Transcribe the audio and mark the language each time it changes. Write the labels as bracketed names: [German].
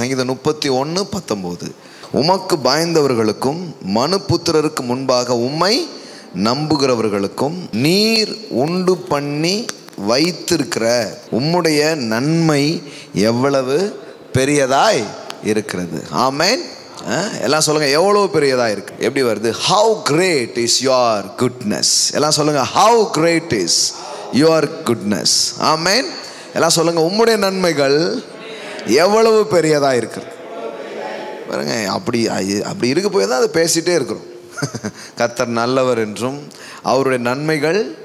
[Tamil] சங்கீதம் 31:19. உமக்கு பயந்தவர்களுக்கும் மனுபுத்திரருக்கு முன்பாக உம்மை நம்புகிறவர்களுக்கும் நீர் உண்டு பண்ணி வைத்திருக்கிற உம்முடைய நன்மை எவ்வளவு பெரியதாய் இருக்கிறது. ஆமென். எல்லாம் சொல்லுங்க, எவ்வளவு பெரியதா இருக்கு. எப்படி வருது? [English] how great is your goodness. [Tamil] எல்லாம் சொல்லுங்க, [English] how great is your goodness. [Tamil] ஆமென். எல்லாம் சொல்லுங்க, உம்முடைய நன்மைகள் எவ்வளவு பெரியதா இருக்கு பாருங்க. அப்படி இருக்க போய் தான் அதை பேசிட்டே இருக்கிறோம். கர்த்தர் நல்லவர் என்றும் அவருடைய நன்மைகள்